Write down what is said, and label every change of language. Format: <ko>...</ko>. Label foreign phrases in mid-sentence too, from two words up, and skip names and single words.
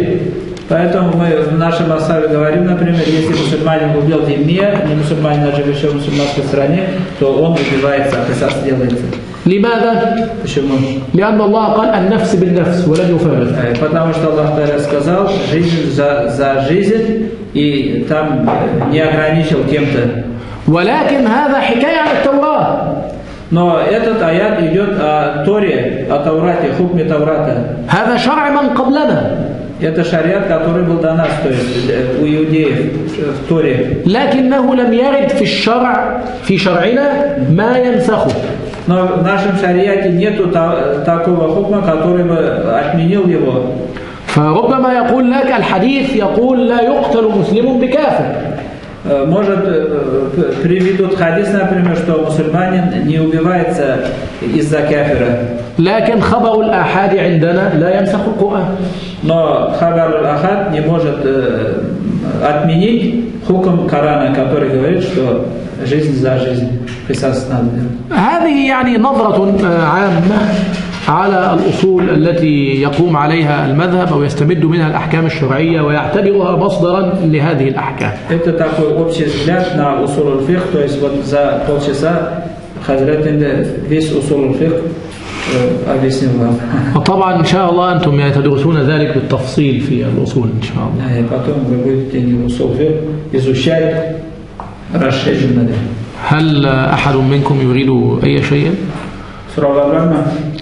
<ru>Поэтому мы в нашем асаве говорим, например, если мусульманин убил зиммия, не мусульманин, а живущий в мусульманской стране, то он убивается, а кисас делается.</ru> <ar>لماذا؟</ar> <ru>Почему?</ru> <ar>لأن الله قال النفس بالنفس ولم يفرق.</ar> <ru>Потому что Аллах Та'аля сказал жизнь за жизнь, и там не ограничил кем-то.</ru> <ar>ولكن هذا حكاية عن التوراة.</ar> <ru>Но этот аят идет о Торе, о Таурате, хукме Таурата.</ru> <ar>هذا شرع من قبلنا.</ar> <ru>Это шариат, который был до нас, то есть у иудеев в Торе.</ru> <ar>لكنه لم يرد في شرعنا ما ينسخه.</ar> <ru>Но в нашем шариате нету такого хукма, который бы отменил его.</ru> <ar>فربما يقول لك الحديث يقول لا يقتل مسلم بكافر.</ar> <ru>Может, приведут хадис, например, что мусульманин не убивается из-за кафира.</ru> <ar>لكن خبر الآحاد عندنا لا يمسخ القرآن.</ar> <ru>Но</ru> <ar>خبر الآحاد</ar> <ru>не может отменить хукм Корана, который говорит, что жизнь за жизнь, قصاص надо.</ru> <ar>هذه يعني نظرة عامة على الأصول التي يقوم عليها المذهب أو يستمد منها الأحكام الشرعية ويعتبرها مصدرا لهذه الأحكام.</ar> <ru>Это такой общий взгляд на</ru> <ar>أصول الفقه,</ar> <ru>то есть вот за полчаса Хазрат весь</ru> <ar>أصول الفقه</ar> <ru>объяснил вам.</ru> <ar>وطبعا إن شاء الله أنتم تدرسون ذلك بالتفصيل في الأصول إن شاء الله.</ar> <ru>Потом вы будете</ru> <ar>أصول الفقه</ar> <ru>изучать расширенно.</ru> <ar>هل أحد منكم يريد أي شيء؟</ar> <ru>Справа</ru>